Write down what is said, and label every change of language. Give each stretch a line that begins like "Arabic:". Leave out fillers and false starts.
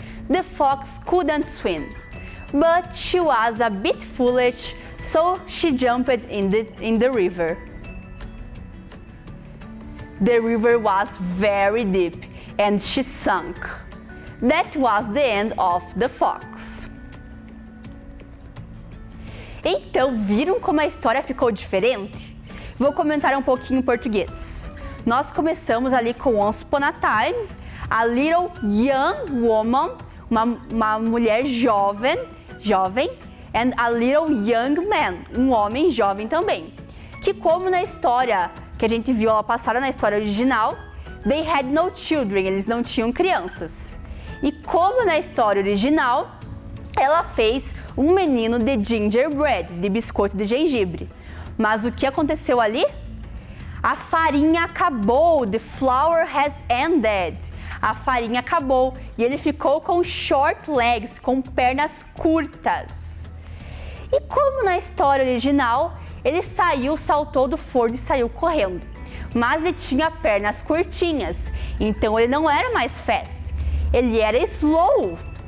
English: The fox couldn't swim, but she was a bit foolish, so she jumped in the river. The river was very deep and she sank. That was the end of the fox.
Portuguese: Então, viram como a história ficou diferente? Vou comentar um pouquinho em português. Nós começamos ali com
English: Once Upon a Time, a little young woman,
Portuguese: uma mulher jovem,
English: and a little young man,
Portuguese: um homem jovem também. Que como na história que a gente viu ela passada na história original,
English: they had no children,
Portuguese: eles não tinham crianças. E como na história original, ela fez um menino de gingerbread, de biscoito de gengibre. Mas o que aconteceu ali? A farinha acabou,
English: the flour has ended.
Portuguese: A farinha acabou e ele ficou com
English: short legs,
Portuguese: com pernas curtas. E como na história original, ele saltou do forno e saiu correndo. Mas ele tinha pernas curtinhas, então ele não era mais fast, ele era slow.